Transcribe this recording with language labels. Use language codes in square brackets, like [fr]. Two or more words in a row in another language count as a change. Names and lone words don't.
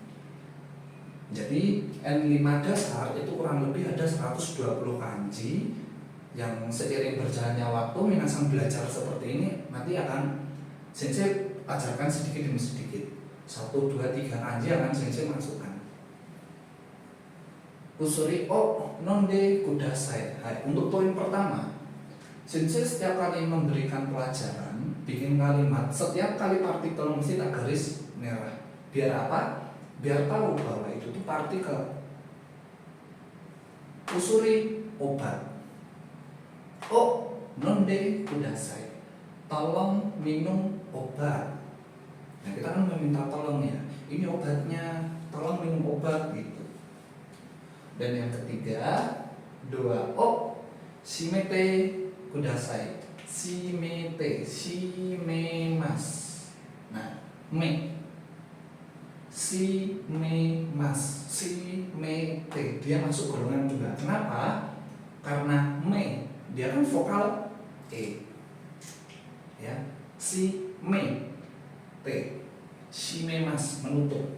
[id] Jadi N5 dasar itu kurang lebih ada 120 kanji yang seiring berjalannya waktu minasang belajar seperti ini nanti akan sensei ajarkan sedikit demi sedikit. 1, 2, 3 kanji akan sensei masukkan. [ja] 薬を飲んでください. [id] Untuk poin pertama, sensei setiap kali memberikan pelajaran, bikin kalimat, setiap kali partikel mesti tak garis merah. Biar apa? Biar tahu bahwa itu tuh partikel. Kusuri obat. [ja] を飲んでください. [id] Tolong minum obat. Nah kita kan meminta tolong ya, ini obatnya, tolong minum obat gitu. Dan yang ketiga, [ja] ドアを閉めてください. 閉めて, 閉めます. [id] Nah, [ja] 閉めます、閉めて, [id] dia masuk golongan juga. Kenapa? Karena dia kan vokal e. Ya, [ja] 閉めて、閉めます, [id] menutup.